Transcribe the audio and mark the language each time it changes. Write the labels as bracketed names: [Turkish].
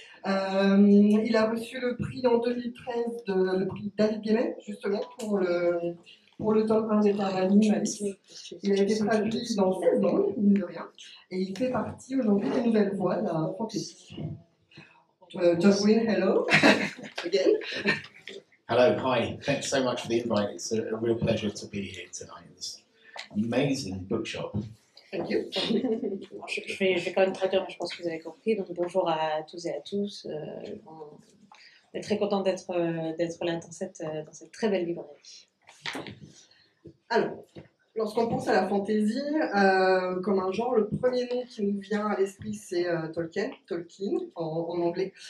[French] Il a reçu le prix en 2013, le prix David Guémet, justement, pour le tome 1 des Terres bannies, Malice. Il a été traduit dans 16 langues, mine de rien, et il fait partie aujourd'hui des nouvelles voix de la fantasy. [English] John Green, hello, again. Hello, hi. Thanks so much for the invite. It's a real pleasure to be here tonight in this amazing bookshop. Thank you. [French] Je vais quand même traduire, mais je pense que vous avez compris. Donc bonjour à tous et à tous. On est très content d'être là dans cette très belle librairie. Alors, lorsqu'on pense à la fantasy comme un genre, le premier nom qui nous vient à l'esprit, c'est Tolkien en anglais.